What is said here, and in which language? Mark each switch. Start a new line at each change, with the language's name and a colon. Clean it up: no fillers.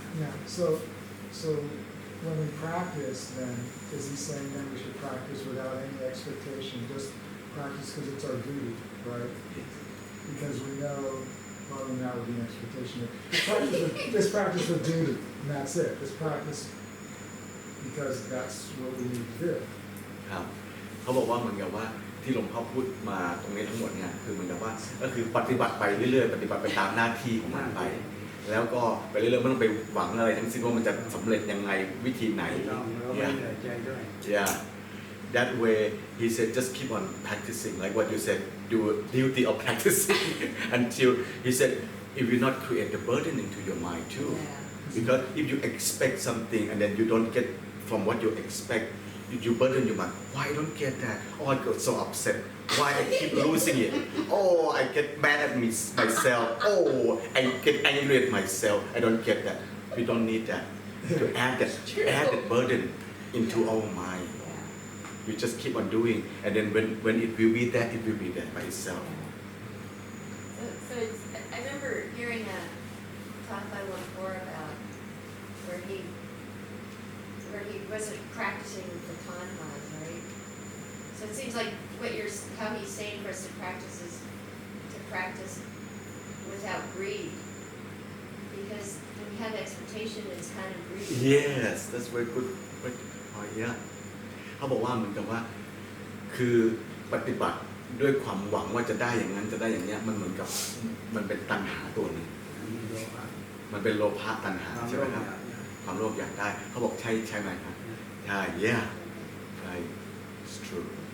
English: Yeah, so when we practice, then is he saying that we should practice without any expectation, just practice because it's our duty, right? Because we know, well, then that would be an expectation. Just practice with duty, and that's it. Just practice because that's what we need to do.
Thai: ครับเขาบอกว่าเหมือนกับว่าที่หลวงพ่อพูดมาตรงนี้ทั้งหมดเนี่ยคือเหมือนกับว่าก็คือปฏิบัติไปเรื่อยๆปฏิบัติไปตามหน้าที่ของมันไป แล้วก็ไปเรื่อยๆไม่ต้องไปหวังอะไรทั้งสิ้นว่ามันจะสำเร็จยังไงวิธีไหน ต้องเราไม่เหนื่อยใจด้วย
English: Yeah, that way he said just keep on practicing like what you said do duty of practicing until he said it will not create the burden into your mind too because if you expect something and then you don't get from what you expect you burden your mind why I don't get that oh I got so upset why I keep losing it oh I get mad at myself oh I get angry at myself I don't get that we don't need that to add that burden into our mind you just keep on doing and then when it will be there it will be there by itself So it's, I remember hearing a talk by Luang Por about where he wasn't practicing for tanhas, right? So it seems like how he's saying for us to practice is to practice without greed, because when you have expectation, it's kind of greed. yes that's very good oh yeah
Thai: เขาบอกว่าเหมือนกับว่าคือปฏิบัติด้วยความหวังว่าจะได้อย่างนั้นจะได้อย่างเนี้ยมันเหมือนกับมันเป็นตัณหาตัวหนึงมันเป็นโลภะตัณหาใช่ไหมครับความโลภอยากได้เขาบอกใช่ไหมครับใช่
English: yeah right it's true